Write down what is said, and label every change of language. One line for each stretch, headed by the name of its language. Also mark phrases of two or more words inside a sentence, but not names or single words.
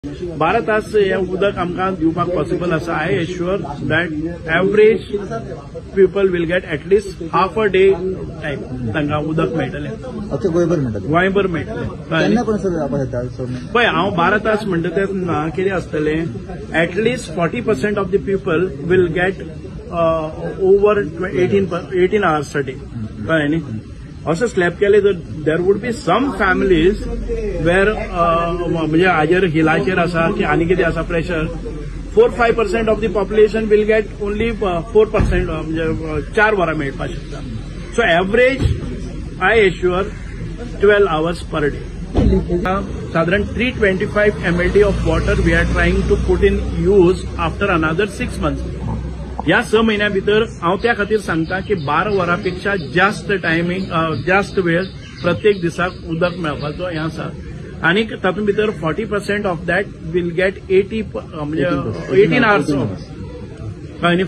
Konkani: 12 तास हे उदक आमकां दिवपाक पॉसिबल आसा.
English: I assure that average people will get at least half a day time
Konkani: तांकां उदक मेळटलें. गोंयभर मेळटलें. गोंयभर मेळटलें. पळय हांव 12 तास म्हणटा तें कितें आसतलें,
English: At least 40% of the people will get over 18 hours a day.
Konkani: कळ्ळें न्ही. असं स्लॅब केले तर
English: there would be some families where
Konkani: म्हणजे हाजेर हिलाचेर आसा की आनी कितें आसा प्रेशर 4-5%
English: of the population will get only
Konkani: 4% म्हणजे 4 वरां मेळपाक शकता.
English: So average I assure 12 hours per day. साधारण 325 MLD of water we are trying to put in use after another 6 months.
Konkani: ह्या 6 महिन्या भितर हांव त्या खातीर सांगता की 12 वरांपेक्षा जास्त टायमींग जास्त वेळ प्रत्येक दिसाक उदक मेळपाचो हें आसा. आनी तातूंत भितर
English: 40% of that will get 18 hours.
Konkani: कळ्ळें.